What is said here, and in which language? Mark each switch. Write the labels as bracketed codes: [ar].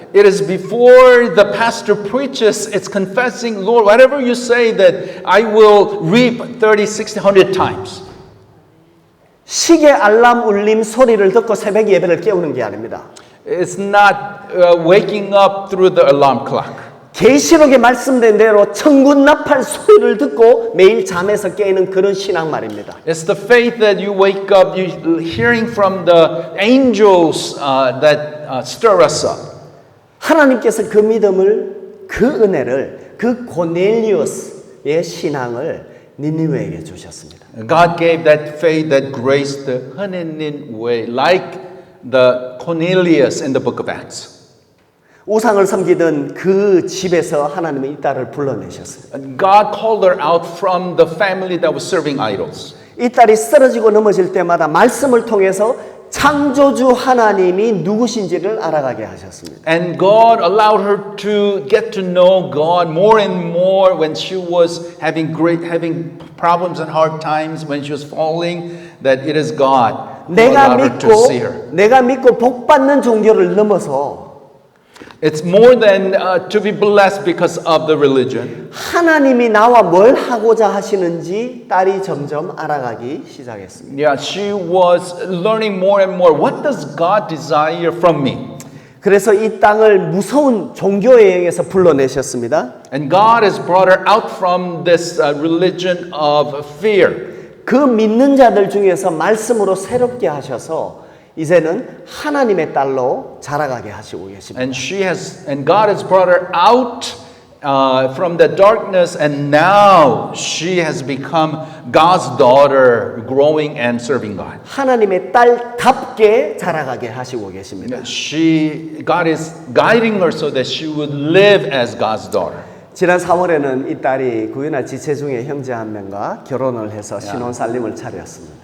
[en] It is before the pastor preaches, it's confessing, Lord, whatever you say that I will reap 30, 60, 100 times. [ko] 시계 알람 울림 소리를 듣고 새벽 예배를 깨우는 게 아닙니다. [en] It's not waking up through the alarm clock. [ko] 계시록에 말씀된 대로 천군 나팔 소리를 듣고 매일 잠에서 깨는 그런 신앙 말입니다. [en] It's the faith that you wake up, you hearing from the angels that stir us up. [ko] 하나님께서 그 믿음을, 그 은혜를, 그 고넬리오스의 신앙을 니느웨에게 주셨습니다. [en] God gave that faith, that grace, the Hanenin way, like the Cornelius in the book of Acts. [ko] 우상을 섬기던 그 집에서 하나님은 이 딸을 불러내셨어요. [en] God called her out from the family that was serving idols. [ko] 이 딸이 쓰러지고 넘어질 때마다 말씀을 통해서 창조주 하나님이 누구신지를 알아가게 하셨습니다. [en] And God allowed her to get to know God more and more when she was having problems and hard times, when she was falling, that it is God who allowed her to see her. [ko] 내가 믿고 복 받는 종교를 넘어서 [en] It's more than to be blessed because of the religion. [ko] 하나님이 나와 뭘 하고자 하시는지 딸이 점점 알아가기 시작했습니다. [en] Yeah, she was learning more and more. What does God desire from me? [ko] 그래서 이 땅을 무서운 종교 여행에서 불러내셨습니다. [en] And God has brought her out from this religion of fear. [ko] 그 믿는 자들 중에서 말씀으로 새롭게 하셔서 이제는 하나님의 딸로 자라가게 하시고 계십니다. [en] And God has brought her out from the darkness, and now she has become God's daughter, growing and serving God. [ko] 하나님의 딸답게 자라가게 하시고 계십니다. [en] God is guiding her so that she would live as God's daughter. [ko] 지난 3월에는 이 딸이 구유나 지체 중에 형제 한 명과 결혼을 해서 신혼 살림을 차렸습니다.